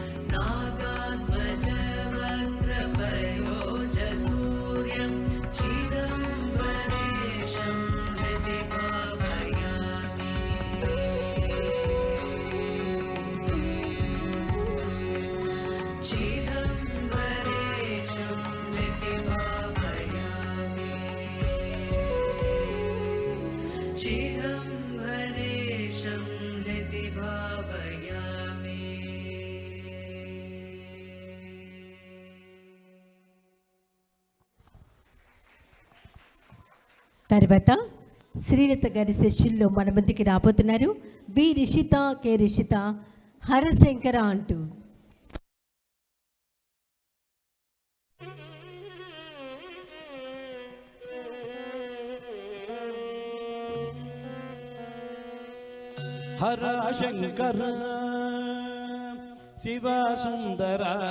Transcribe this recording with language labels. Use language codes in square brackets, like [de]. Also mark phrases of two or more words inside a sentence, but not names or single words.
[sa] नागात्मजवक्त्रपयोजसूर्यं चिदम्बरेशं हृदि भावयामि चिदम्बरेशं हृदि भावयामि चिदम्बरेशं हृदि भावयामि [te] తర్వాత శ్రీలత గారి శిష్యుల్లో మన ముందుకి రాబోతున్నారు బి రిషిత కె రిషిత హరశంకర అంటూ. [kn] ಹರ ಶಂಕರ ಶಿವ ಸುಂದರ